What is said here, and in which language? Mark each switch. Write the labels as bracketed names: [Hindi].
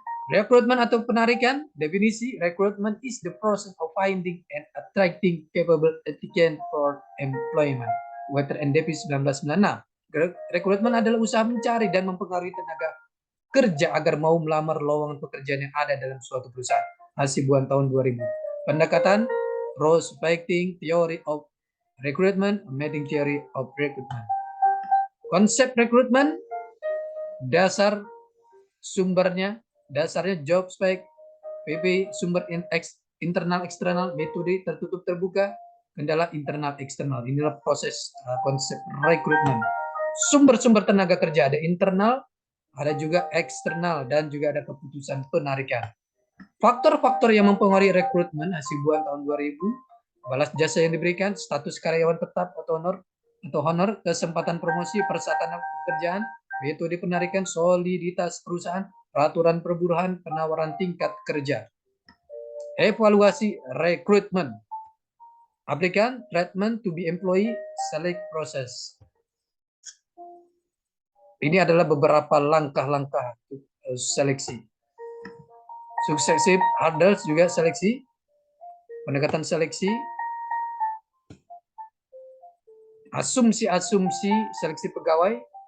[Indonesian] Rekrutmen atau penarikan, definisi, [English] recruitment is the process of finding and attracting capable applicant for employment. Wetter and Davis 1996. [Indonesian] Rekrutmen adalah usaha mencari dan mempengaruhi tenaga kerja agar mau melamar lowongan pekerjaan yang ada dalam suatu perusahaan. Hasibuan tahun 2000. [English] Pendekatan, prospecting, theory of recruitment, meeting theory of recruitment. [Indonesian] Konsep rekrutmen, dasar sumbernya, dasarnya job spec, PP, sumber internal eksternal, metode tertutup terbuka, kendala internal eksternal. Inilah proses konsep rekrutmen. Sumber-sumber tenaga kerja ada internal, ada juga eksternal, dan juga ada keputusan penarikan. Faktor-faktor yang mempengaruhi rekrutmen, Hasibuan tahun 2000, balas jasa yang diberikan, status karyawan tetap atau honor, kesempatan promosi, persyaratan pekerjaan, metode penarikan, soliditas perusahaan, peraturan perburuhan, penawaran tingkat kerja. Evaluasi rekrutmen. [English] Applicant, treatment to be employee, select process. [Indonesian] Ini adalah beberapa langkah-langkah seleksi. Successive hurdles juga seleksi. Pendekatan seleksi. Asumsi-asumsi seleksi pegawai.